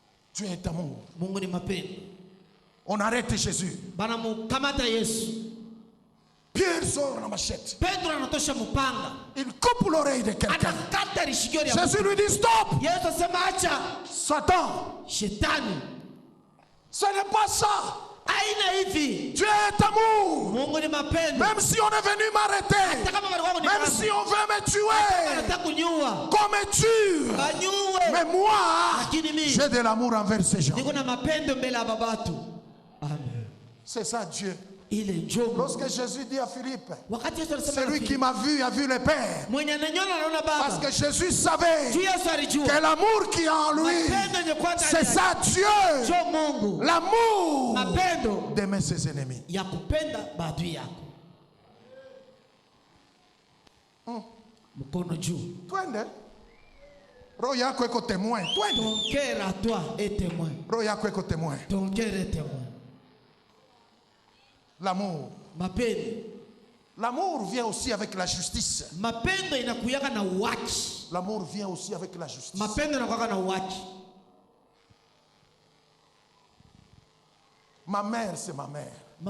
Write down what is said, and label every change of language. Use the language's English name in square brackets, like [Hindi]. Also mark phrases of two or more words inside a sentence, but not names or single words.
[French] Dieu est amour. [Swahili] Mungu ni mapendo. [French] On arrête Jésus. [Swahili] Banamukamata Yesu. [French] Pierre sort la machette. [Swahili] Pedro anatosha mupanga. [French] Il coupe l'oreille de quelqu'un. [Swahili] Anakata lishikio ya [French] Jésus lui dit stop. [Swahili] Yesu asema acha. [French] Satan. [Swahili] Shetani. [French] Ce n'est pas ça. [Swahili] Aina hivi. [French] Dieu est amour. [Swahili] Mungu ni mapendo. [French] Même si on est venu m'arrêter. Même si on veut me tuer. Qu'on me tue. Mais moi, j'ai de l'amour envers ces gens. C'est ça Dieu. Lorsque Jésus dit à Philippe, celui qui m'a vu a vu le Père. Parce que Jésus savait que l'amour qui est en lui, c'est ça Dieu. L'amour d'aimer ses ennemis. [Swahili] Twende. Roho yako iko témoin. [French] Ton cœur à toi est témoin. [Swahili] Roho yako iko témoin. [French] Ton cœur est témoin. L'amour. L'amour vient aussi avec la justice. L'amour vient aussi avec la justice. Ma mère, c'est ma mère.